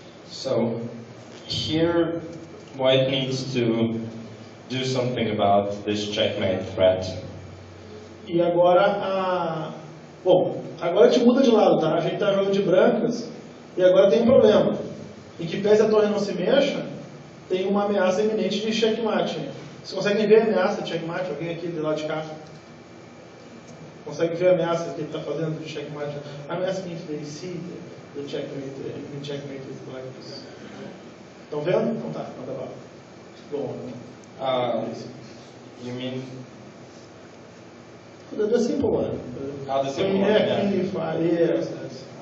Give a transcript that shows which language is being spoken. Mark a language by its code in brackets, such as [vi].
[en] So, here white needs to do something about this checkmate threat. [pt] E agora bom, agora a gente muda de lado, tá? A gente está jogando de brancas e agora tem um problema. Em que pese a torre não se mexa, tem uma ameaça iminente de checkmate. Vocês conseguem ver a ameaça de checkmate? Alguém aqui do lado de cá? Consegue ver a ameaça que ele está fazendo de checkmate? [en] I'm asking if they see the checkmate, with black. [pt] Estão vendo? Não tá, não tá bom. Bom. [en] You mean? The simple one. The simple one, yeah. yeah. Queen E5, yes.